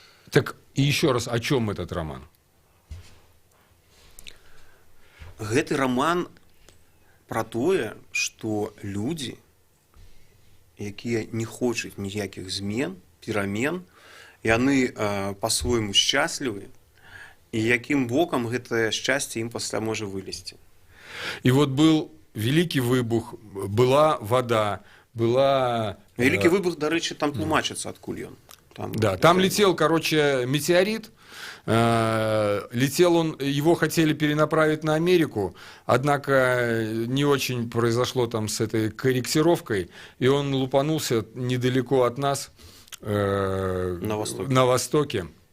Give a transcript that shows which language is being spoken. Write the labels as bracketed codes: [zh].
[ru] Так, и еще раз, о чем этот роман? [be] Гэты роман про тое, што людзі, якія не хочуць ніякіх змен, перамен, яны па-свойму шчаслівы, і якім бокам гэтае шчасце ім пасля можа вылезці. [ru] И вот был Великий выбух, была вода, была... [be] Великий выбух, до речі, там тлумачыцца, адкуль ён. [ru] Там летел, короче, метеорит. Летел он, его хотели перенаправить на Америку, однако не очень произошло там с этой корректировкой, и он лупанулся недалеко от нас, на востоке.